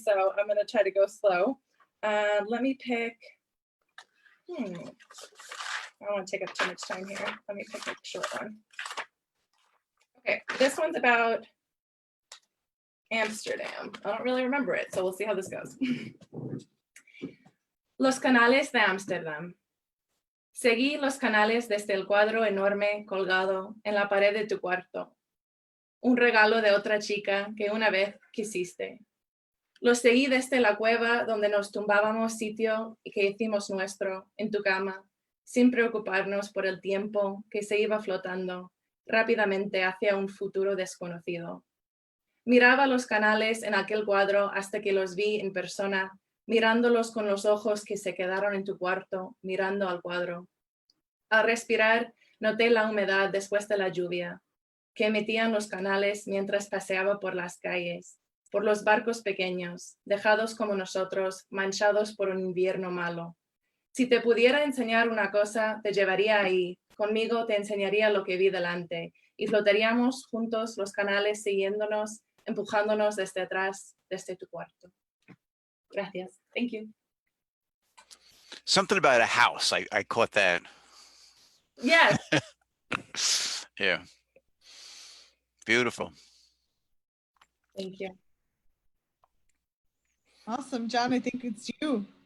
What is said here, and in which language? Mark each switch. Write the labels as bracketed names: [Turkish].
[English] So I'm going to try to go slow. Let me pick, I don't want to take up too much time here. Let me pick a short one. Okay, this one's about Amsterdam. I don't really remember it, so we'll see how this goes. [Spanish] Los canales de Amsterdam. Seguí los canales desde el cuadro enorme colgado en la pared de tu cuarto. Un regalo de otra chica que una vez quisiste. Los seguí desde la cueva donde nos tumbábamos sitio y que hicimos nuestro en tu cama, sin preocuparnos por el tiempo que se iba flotando rápidamente hacia un futuro desconocido. Miraba los canales en aquel cuadro hasta que los vi en persona, mirándolos con los ojos que se quedaron en tu cuarto, mirando al cuadro. Al respirar, noté la humedad después de la lluvia que emitían los canales mientras paseaba por las calles, por los barcos pequeños, dejados como nosotros, manchados por un invierno malo. Si te pudiera enseñar una cosa, te llevaría ahí. Conmigo te enseñaría lo que vi delante y flotaríamos juntos los canales siguiéndonos, empujándonos desde atrás, desde tu cuarto. Gracias. [English] Thank you. Something about a house. I caught that. Yes. Yeah. Beautiful. Thank you. Awesome, John. I think it's you.